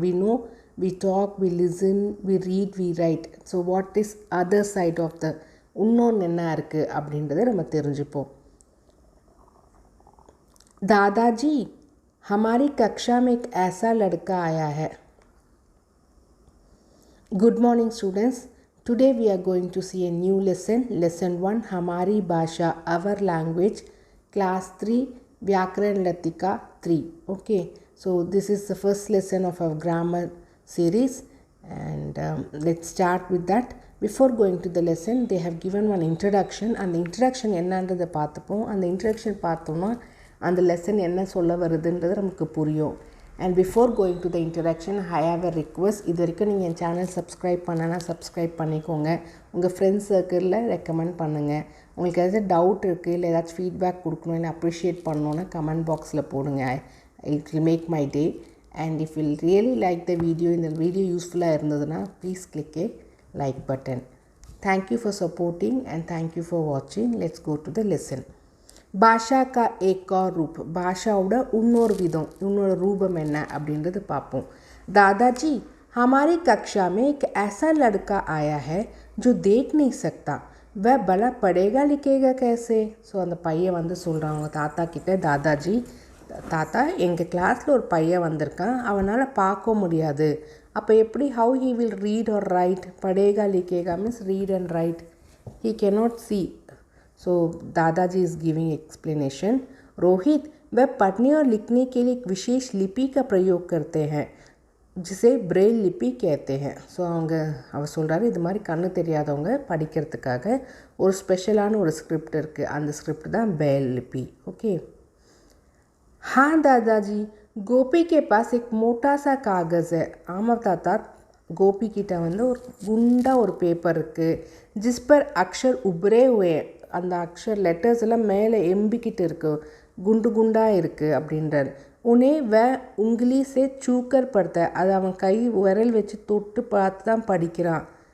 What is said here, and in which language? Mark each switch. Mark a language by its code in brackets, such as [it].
[en] we know, we talk, we listen, we read, we write. so what is other side of the [ta] இன்னொன்று என்ன இருக்குது அப்படின்றத நம்ம தெரிஞ்சுப்போம். [hi] दादाजी हमारी कक्षा में एक ऐसा लड़का आया है. [en] Good morning students. Today we are going to see a new lesson, lesson 1, Hamari Bhasha, our language, class 3, Vyakaran Latika 3. Okay, so this is the first lesson of our grammar series and let's start with that. Before going to the lesson, they have given one introduction and the introduction [ta] என்னன்றதை பார்த்துப்போம். அந்த introduction பார்த்தோம்னா அந்த lesson என்ன சொல்ல வருதுன்றது நமக்கு புரியும். [en] And before going to the introduction, I have a request. [ta] இது வரைக்கும் நீங்கள் என் சேனல் சப்ஸ்கிரைப் பண்ணனா சப்ஸ்கிரைப் பண்ணிக்கோங்க. உங்கள் ஃப்ரெண்ட்ஸ் சர்க்கிளில் ரெக்கமெண்ட் பண்ணுங்கள். உங்களுக்கு ஏதாச்சும் டவுட் இருக்குது இல்லை ஏதாச்சும் ஃபீட்பேக் கொடுக்கணும் இல்லை அப்ரிஷியேட் பண்ணணுன்னா கமெண்ட் பாக்ஸில் போடுங்க. [en] It will make my day. And if will really like the video, [ta] இந்த வீடியோ யூஸ்ஃபுல்லாக இருந்ததுன்னா [en] Please click A like button. Thank you for supporting and thank you for வாட்சிங். Let's go to the lesson. [hi] भाषा का एक और रूप [ta] भाषाओட இன்னொரு விதம் இன்னொரு ரூபம் என்ன அப்படின்றது பார்ப்போம். [hi] दादाजी हमारी कक्षा में एक ऐसा लड़का आया है जो देख नहीं सकता वह भला पढ़ेगा लिखेगा कैसे. [ta] ஸோ அந்த பையன் வந்து சொல்கிறாங்க தாத்தா கிட்ட, தாதாஜி தாத்தா எங்கள் கிளாஸில் ஒரு பையன் வந்திருக்கான், அவனால் பார்க்க முடியாது, அப்போ எப்படி [en] how he will read or write. [hi] पढ़ेगा लिखेगा [en] means read and write. he cannot see. So dadaji is giving explanation. [hi] रोहित वह पढ़ने और लिखने के लिए एक विशेष लिपि का प्रयोग करते हैं जिसे ब्रेल लिपि कहते हैं. [ta] ஸோ அவர் சொல்கிறாரு இது மாதிரி கண்ணு தெரியாதவங்க படிக்கிறதுக்காக ஒரு ஸ்பெஷலான ஒரு ஸ்கிரிப்ட் இருக்குது, அந்த ஸ்கிரிப்ட் தான் ब्रेल लिपि. [en] Okay. [hi] हाँ दादाजी गोपी के पास एक मोटा सा कागज़ है. [ta] ஆமாம் தாத்தா, கோபி கிட்ட வந்து ஒரு குண்டா ஒரு பேப்பர் இருக்குது. [hi] जिस पर अक्षर उभरे हुए [ta] அந்த அக்ஷர் லெட்டர்ஸ் எல்லாம் மேலே எம்பிக்கிட்டு இருக்கு, குண்டு குண்டாக இருக்குது அப்படின்றார். [hi] உனே வ உங்கிலி சே சூக்கர் [ta] படுத்த அது அவன் கை விரல் வச்சு தொட்டு பார்த்து தான் படிக்கிறான்.